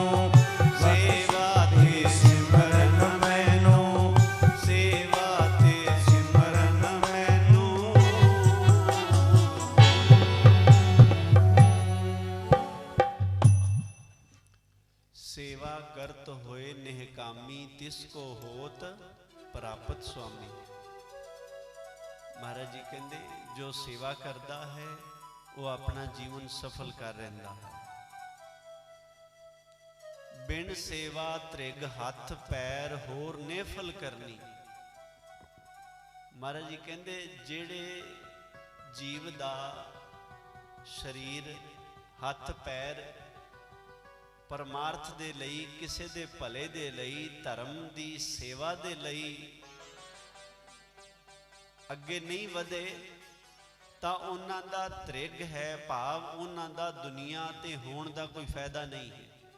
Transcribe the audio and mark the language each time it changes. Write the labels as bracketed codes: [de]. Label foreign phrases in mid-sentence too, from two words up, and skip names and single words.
[pa] ਸੇਵਾ ਤੇ ਸਿਮਰਨ ਮੈਨੂ ਸੇਵਾ ਤੇ ਸਿਮਰਨ ਮੈਨੂ। ਸੇਵਾ ਕਰਤ ਹੋਏ ਨਿਹਕਾਮੀ ਤਿਸਕੋ ਹੋਤ ਪ੍ਰਾਪਤ ਸੁਆਮੀ। [hi] महाराज जी कहते जो सेवा करता है वो अपना जीवन सफल कर रहा है। [pa] ਬਿਨ ਸੇਵਾ ਤ੍ਰਿਗ ਹਥ ਪੈਰ ਹੋਰ ਨੇਫਲ ਕਰਨੀ। ਮਹਾਰਾਜ ਜੀ ਕਹਿਤੇ ਜੇੜ੍ਹੇ ਜੀਵ ਦਾ ਸਰੀਰ ਹਥ ਪੈਰ ਪਰਮਾਰਥ ਦੇ ਲਈ ਕਿਸੇ ਦੇ ਭਲੇ ਦੇ ਲਈ ਧਰਮ ਦੀ ਸੇਵਾ ਦੇ ਲਈ ਅਗੇ ਨਹੀਂ ਵਧੇ ਤਾਂ ਉਨ੍ਹਾਂ ਦਾ ਤ੍ਰਿਗ ਹੈ ਭਾਵ ਉਨ੍ਹਾਂ ਦਾ ਦੁਨੀਆ ਤੇ ਹੋਣ ਦਾ ਕੋਈ ਫਾਇਦਾ ਨਹੀਂ ਹੈ।